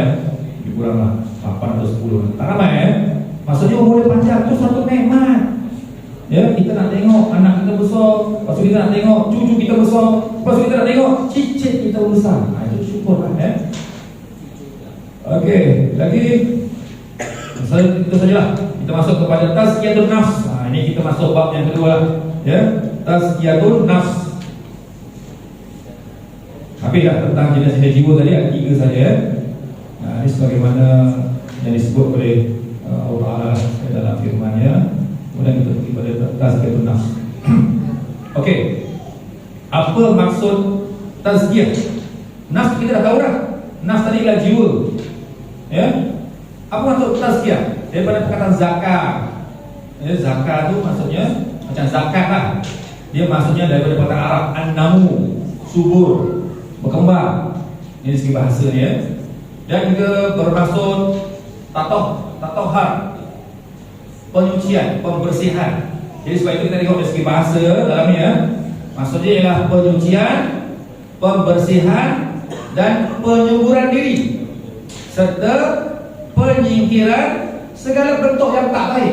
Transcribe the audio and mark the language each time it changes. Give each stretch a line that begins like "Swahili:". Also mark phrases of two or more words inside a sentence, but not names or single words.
Malay: Lebih kurang lah 8 atau 10, tak ramai, ya. Maksudnya umur dia panjang, itu satu nikmat. Ya, kita nak tengok anak kita besar, lepas tu kita nak tengok cucu kita besar, lepas tu kita nak tengok cicit kita besar. Itu syukur lah, ya. Okey, lagi itu sajalah. Kita masuk kepada
Arabic: تزكية النفس.
Malay: Ini kita masuk bab yang kedua lah. ya,
Arabic: تزكية النفس.
Malay: Tapi dah tentang jenis-jenis jiwa tadi ada 3 saja ya. Nah, ini sebagaimana yang disebut oleh Allah Ta'ala dalam firman-Nya. Kemudian kita pergi pada
Arabic: تزكية النفس.
Malay: Okey. Apa maksud tazkiyah? Nafs kita dah tahu dah. Nafs tadi ialah jiwa. Ya. Apa maksud tazkiyah? Daripada perkataan zakat. Ya, zakat tu maksudnya macam zakat lah. Dia maksudnya daripada perkataan Arab an-namu, subur, berkembang. Ini segi bahasa dia. Dan juga bermaksud tatohar, penyucian, pembersihan. Jadi sebab itu kita tengok dari segi bahasa dalamnya, maksudnya ialah penyucian, pembersihan dan penyuburan diri serta penyingkiran segala bentuk yang tak baik.